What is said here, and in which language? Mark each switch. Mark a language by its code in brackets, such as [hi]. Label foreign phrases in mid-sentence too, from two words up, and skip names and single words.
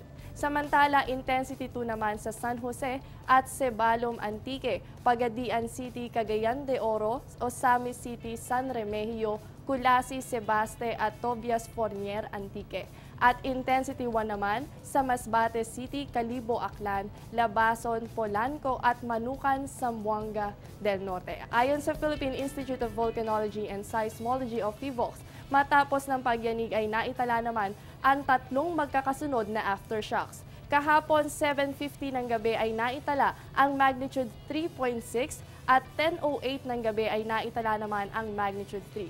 [tl] Samantala, intensity 2 naman sa San Jose at Cebalom Antique, Pagadian City, Cagayan de Oro, Osamis City, San Remigio, Culasi, Sebaste at Tobias Fornier Antique. At intensity 1 naman sa Masbate City, Calibo, Aklan, Labason, Polanco at Manukan, Zamboanga del Norte. Ayon sa Philippine Institute of Volcanology and Seismology of PHIVOLCS, matapos ng pagyanig ay naitala naman ang tatlong magkakasunod na aftershocks. Kahapon 7:50 ng gabi ay naitala ang magnitude 3.6 at 10:08 ng gabi ay naitala naman ang magnitude 3.